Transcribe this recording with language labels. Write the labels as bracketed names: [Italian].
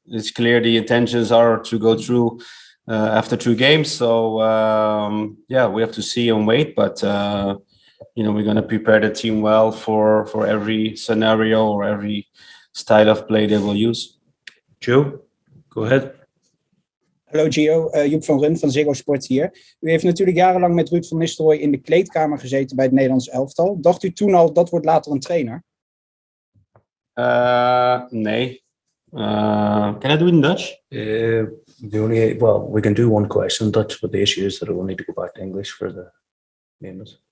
[English] It's clear the intentions are to go through after 2 games. So we have to see and wait. But we're going to prepare the team well for every scenario or every style of play they will use. Joe, go ahead. [Dutch] Hallo Gio, Joep van Run van Ziggo Sport hier. U heeft natuurlijk jarenlang met Ruud van Nistelrooy in de kleedkamer gezeten bij het Nederlands elftal. Dacht u toen al, dat wordt later een trainer? Nee. [English] Can I do it in Dutch? We can do one question in Dutch, but the issue is that I will need to go back to English for the names.